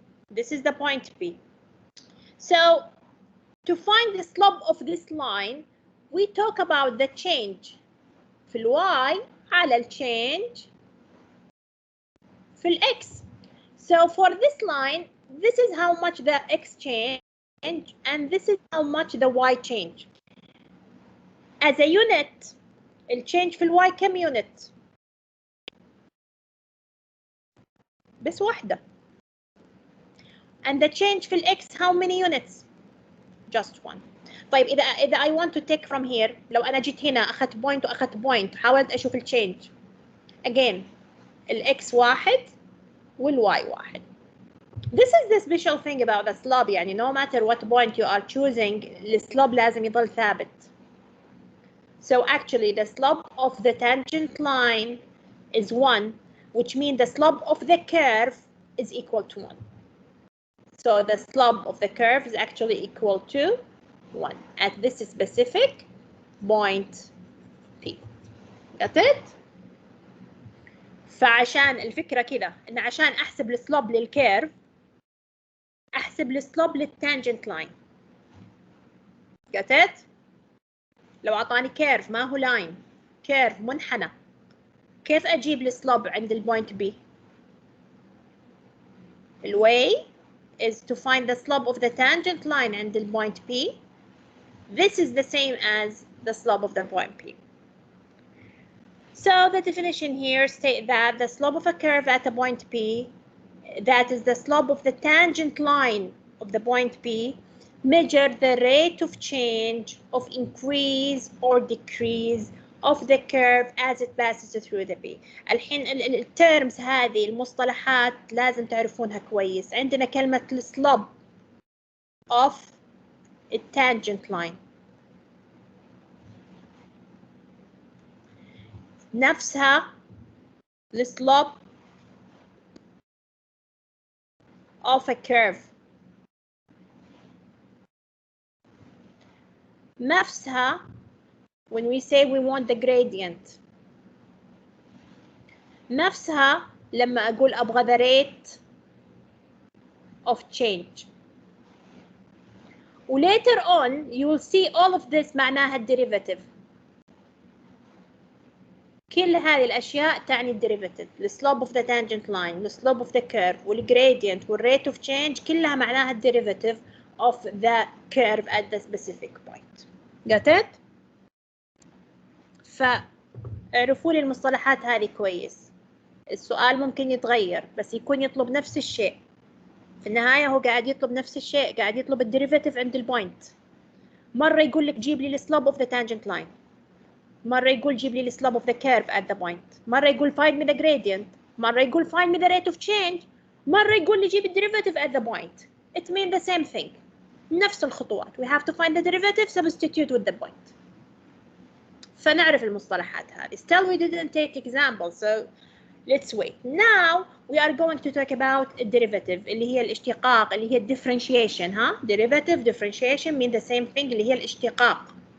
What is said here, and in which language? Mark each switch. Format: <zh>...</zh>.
<en>This is the point P. So to find the slope of this line, we talk about the change</en> <ar>في الواي على</ar> <en>الchange في الx. So for this line, this is how much the x change and this is how much the y change. As a unit, الchange في الواي</en> <ar>كم</ar> <en>unit؟</en> <ar>بس واحدة.</ar> <en>And the change</en> <ar>في</ar> <en>الx how many units؟ Just one.</en> <ar>طيب إذا</ar> <en>I want to take from here,</en> <ar>لو أنا جيت هنا أخذت point وأخذت point, حاولت أشوف الchange. Again, الx واحد والy واحد.</ar> <en>This is the special thing about the slope,</en> <ar>يعني</ar> <en>no matter what point you are choosing,</en> <ar>السلوب لازم يضل ثابت.</ar> <en>So actually the slope of the tangent line is 1, which means the slope of the curve is equal to 1. So the slope of the curve is actually equal to 1 at this specific point P. Got it?</en> <ar>فعشان الفكرة كده إن عشان أحسب السلوب للكيرف أحسب السلوب للتانجنت لاين.</ar> <en>Got it؟</en> <ar>لو أعطاني كيرف ما هو لاين، كيرف منحنى، كيف أجيب السلوب عند البوينت B؟</ar> <en>The way is to find the slope of the tangent line</en> <ar>عند البوينت P.</ar> <en>This is the same as the slope of the point P. So the definition here states that the slope of a curve at a point P, that is the slope of the tangent line of the point P, measure the rate of change of increase or decrease of the curve as it passes through the P.</en> <ar>الحين الترمز هذه المصطلحات لازم تعرفونها كويس. عندنا كلمة slope of a tangent line. نفسها slope of a curve. نفسها</ar> <en>when we say we want the gradient.</en> <ar>نفسها لما أقول أبغى</ar> <en>the rate of change. و later on you will see all of this</en> <ar>معناها الديريفاتيف. كل هذه الأشياء تعني الديريفاتيف.</ar> <en>the slope of the tangent line, the slope of the curve, والgradient, والrate of change</en> <ar>كلها معناها الديريفاتيف</ar> <en>of the curve at the specific point. Got it؟</en> <ar>فاعرفوا لي المصطلحات هذه كويس. السؤال ممكن يتغير بس يكون يطلب نفس الشيء. في النهاية هو قاعد يطلب نفس الشيء، قاعد يطلب الديريفاتيف عند البوينت. مرة يقول لك جيب لي السلوب</ar> <en>of the tangent line.</en> <ar>مرة يقول جيب لي السلوب</ar> <en>of the curve at the point.</en> <ar>مرة يقول</ar> <en>find me the gradient.</en> <ar>مرة يقول</ar> <en>find me the rate of change.</en> <ar>مرة يقول لي جيب الديريفاتيف</ar> <en>at the point. It means the same thing.</en> <ar>نفس الخطوات.</ar> <en>We have to find the derivative, substitute with the point.</en> <ar>فنعرف المصطلحات هذه.</ar> <en>Still we didn't take examples, so let's wait. Now we are going to talk about a derivative</en> <ar>اللي هي الاشتقاق، اللي هي</ar> <en>differentiation. Derivative, differentiation mean the same thing</en> <ar>اللي هي الاشتقاق.</ar>